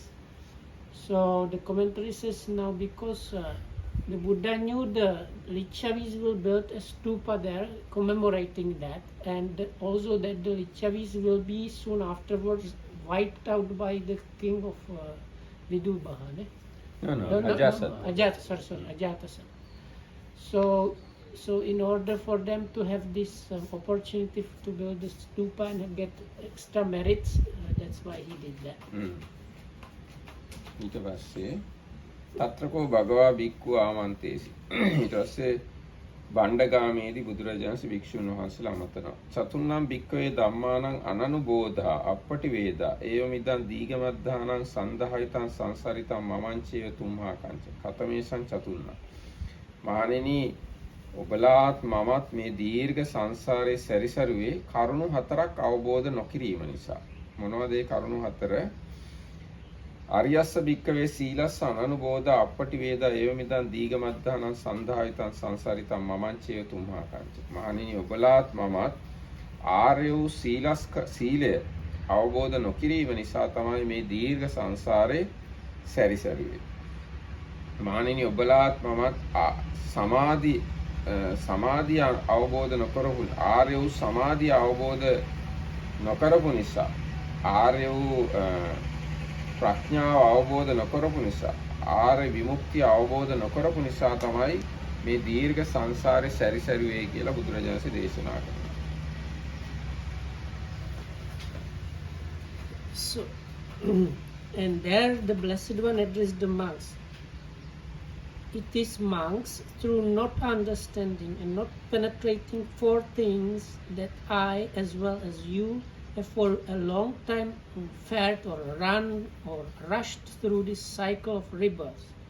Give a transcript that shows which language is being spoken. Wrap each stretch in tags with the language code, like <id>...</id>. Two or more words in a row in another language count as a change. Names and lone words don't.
<en>So the commentary says now because the Buddha knew the Lichavis will build a stupa there commemorating that, and also that the Lichavis will be soon afterwards wiped out by the king of Vidubha. Ajatasattu. So in order for them to have this opportunity to build the stupa and get extra merits, that's why he did that.</en> <si>ඊට පස්සේ</si> <pi>తත්‍රකෝ භගවා භික්ඛු ආමන්තේසි.</pi> <si>ඊට පස්සේ බණ්ඩගාමේදී බුදුරජාණන් වහන්සේ භික්ෂුන් වහන්සේලා අමතනවා.</si> <pi>චතුන්නම් භික්ඛවේ ධම්මානං අනනුබෝධා අපටි වේදා ඒවමිදං දීගමද්ධානං සන්දහයිතං සංසරිතං මමංචේව තුම්හා කංච කතමේසං චතුන්නම්.</pi> <si>මහණෙනි ඔබලාත් මමත් මේ දීර්ඝ සංසාරේ සැරිසරුවේ කරුණු හතරක් අවබෝධ නොකිරීම නිසා. මොනවද ඒ කරුණු හතර?</si> <pi>අරියස්ස භික්කවේ සීලස්ස අනනුබෝධ අපටි වේදා ඒවමිදං දීගමද්ධානං සන්දහයිතං සංසරිතං මමංචේව තුම්හා කංච.</pi> <si>මහණෙනි ඔබලාත් මමත් ආර්ය වූ සීලය අවබෝධ නොකිරීම නිසා තමයි මේ දීර්ඝ සංසාරේ සැරිසරුවේ. මහණෙනි ඔබලාත් මමත් සමාධිය අවබෝධ නොකරපු ආර්ය වූ සමාධිය අවබෝධ නොකරපු නිසා ආර්ය වූ ප්‍රඥාව අවබෝධ නොකරපු නිසා ආර්ය විමුක්තිය අවබෝධ නොකරපු නිසා තමයි මේ දීර්ඝ සංසාරේ සැරිසරුවේ කියලා බුදුරජාණන් වහන්සේ දේශනා කරනවා.</si> <en>So, and there the Blessed One addressed the monks. It is monks, through not understanding and not penetrating four things, that I, as well as you, have for a long time fared or run or rushed through this cycle of rebirth.</en>